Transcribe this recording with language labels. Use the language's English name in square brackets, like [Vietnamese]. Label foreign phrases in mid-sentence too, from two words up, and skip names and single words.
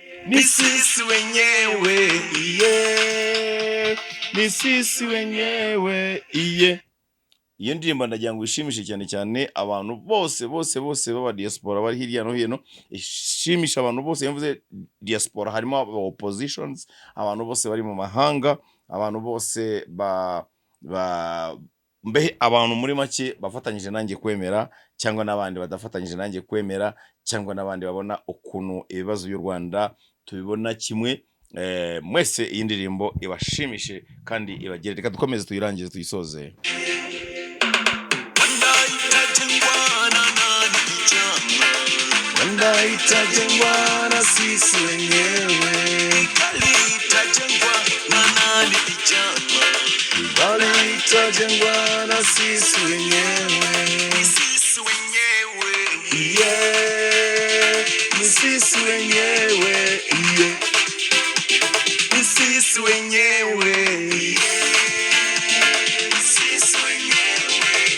[Swahili] ni sisi wenyewe iye, ni sisi wenyewe iye. [Kinyarwanda] Iyo ndirimbo ndagira ngo ishimishe cyane cyane abantu bose baba diaspora bari hirya no hino, ishimisha abantu bose. Yumvuze diaspora harimo aba oppositions, abantu bose bari mu mahanga, abantu bose mbehe abantu muri make bafatanyije nanjye kwemera, cyangwa n'abandi badafatanyije nanjye kwemera, cyangwa n'abandi babona ukuntu ibibazo by'u Rwanda tubibona kimwe. Mwese iyi ndirimbo ibashimishe kandi ibagere. Reka dukomeze tuyirangize tuyisoze. [Swahili] Itajengwa na sisi wenyewe, itajengwa na nani vijana, itajengwa na sisi wenyewe, ni sisi wenyewe, yeah, ni sisi wenyewe, yeah, ni sisi wenyewe, yeah, ni sisi wenyewe,